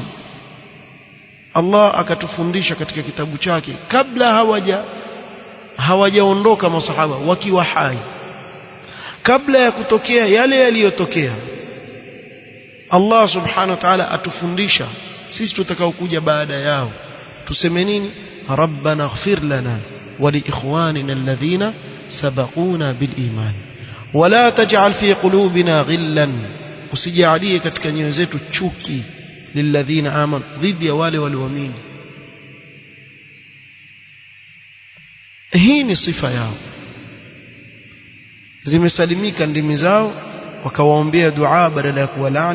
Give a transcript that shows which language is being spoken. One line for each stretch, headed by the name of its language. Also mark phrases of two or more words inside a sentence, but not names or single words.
Swahili: Allah akatufundisha katika kitabu chake kabla hawajaondoka masahaba wakiwa hai, kabla ya kutokea yale yaliyotokea, Allah
Arabic: سبحانه وتعالى
Swahili: atufundisha sisi tutakao kuja baada yao tuseme nini?
Arabic: ربنا اغفر لنا ولإخواننا الذين سبقونا بالإيمان ولا تجعل في قلوبنا غلا،
Swahili: usijalie katika nyoyo zetu chuki
Arabic: للذين آمنوا,
Swahili: dhidi ya wale walioamini. Hii ni sifa yao, zimesalimika ndimi zao, wakawaombea dua badala ya kuwalaani.